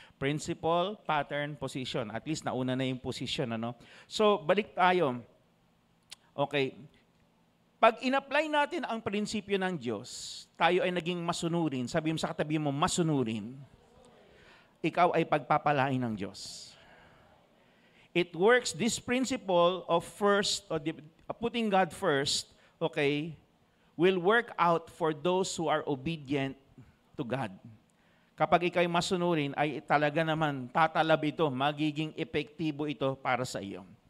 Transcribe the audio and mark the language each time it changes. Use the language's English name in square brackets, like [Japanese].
[Filipino] Principle, pattern, position. At least nauna na yung position, So, balik tayo. Okay. Pag in-apply natin ang prinsipyo ng Diyos, tayo ay naging masunurin. Sabi mo sa katabi mo, masunurin. Ikaw ay pagpapalain ng Diyos. [English] It works, this principle of putting God first, okay, will work out for those who are obedient to God. [Filipino] Kapag ikaw'y masunurin, ay talaga naman tatalab ito, magiging epektibo ito para sa iyo.